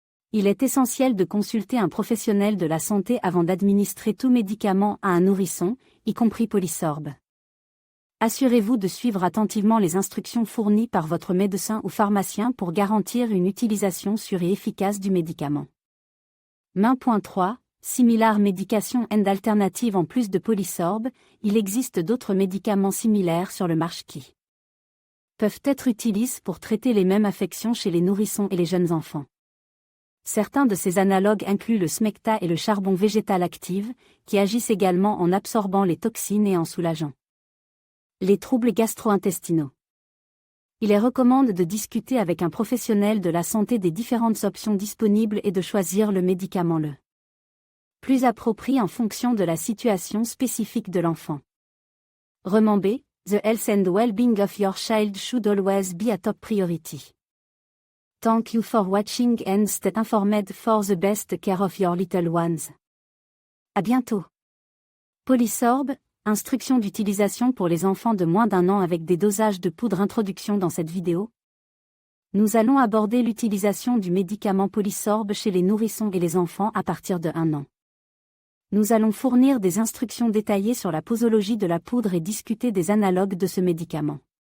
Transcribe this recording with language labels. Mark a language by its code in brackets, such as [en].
[fr] Il est essentiel de consulter un professionnel de la santé avant d'administrer tout médicament à un nourrisson, y compris Polysorb. Assurez-vous de suivre attentivement les instructions fournies par votre médecin ou pharmacien pour garantir une utilisation sûre et efficace du médicament. [en] Main.3 Similar medication and alternative. [fr] En plus de Polysorb, il existe d'autres médicaments similaires sur le marché qui peuvent être utilisés pour traiter les mêmes affections chez les nourrissons et les jeunes enfants. Certains de ces analogues incluent le Smecta et le charbon végétal active, qui agissent également en absorbant les toxines et en soulageant les troubles gastro-intestinaux. Il est recommandé de discuter avec un professionnel de la santé des différentes options disponibles et de choisir le médicament le plus approprié en fonction de la situation spécifique de l'enfant. [en] Remember, the health and well-being of your child should always be a top priority. Thank you for watching and stay informed for the best care of your little ones. [fr] À bientôt. Polysorb, instructions d'utilisation pour les enfants de moins d'1 an avec des dosages de poudre. Introduction. Dans cette vidéo, nous allons aborder l'utilisation du médicament Polysorb chez les nourrissons et les enfants à partir de 1 an. Nous allons fournir des instructions détaillées sur la posologie de la poudre et discuter des analogues de ce médicament.